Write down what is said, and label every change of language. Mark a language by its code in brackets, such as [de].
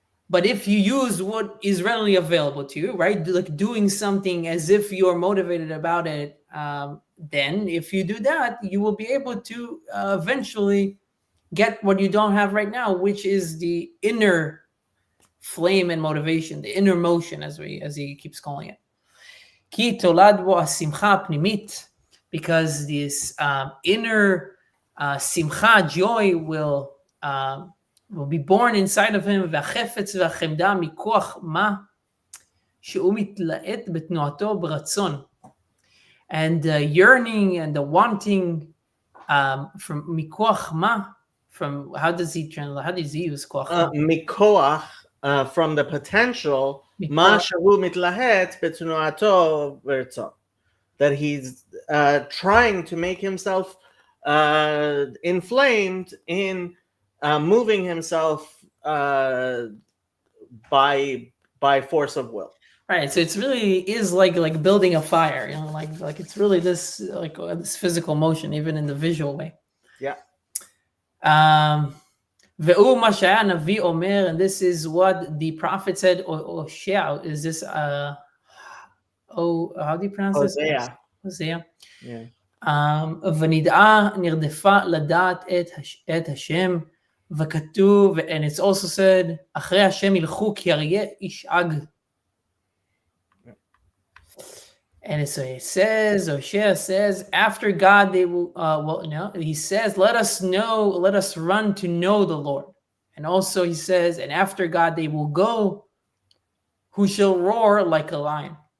[en] But if you use what is readily available to you, right, like doing something as if you're motivated about it, then if you do that, you will be able to eventually get what you don't have right now, which is the inner flame and motivation, the inner motion, as he keeps calling it. Because this inner Simcha, joy will be born inside of him, [he] והחפץ והחמדה מכוח מה? שהוא מתלהט בתנועתו ברצון. [en] And the yearning and the wanting from [he] מכוח מה? [en] From, how does he use [he] כוח מה? מכוח, [en] from the potential, [he] מה שהוא מתלהט בתנועתו ברצון. [en] That he's trying to make himself inflamed in moving himself by force of will. Right, so it's really is like building a fire, like it's really this this physical motion, even in the visual way. Yeah. [he] והוא מה שהיה הנביא אומר, [en] and this is what the prophet said, or is this how do you pronounce Hosea. this? Hosea. Yeah. [he] ונדעה נרדפה לדעת את השם, וכתוב, [en] and it's also said, [he] אחרי השם ילכו כי אריה ישאג. [en] And so it says, Hosea says, after God they will, he says, let us run to know the Lord. And also he says, and after God they will go, who shall roar like a lion.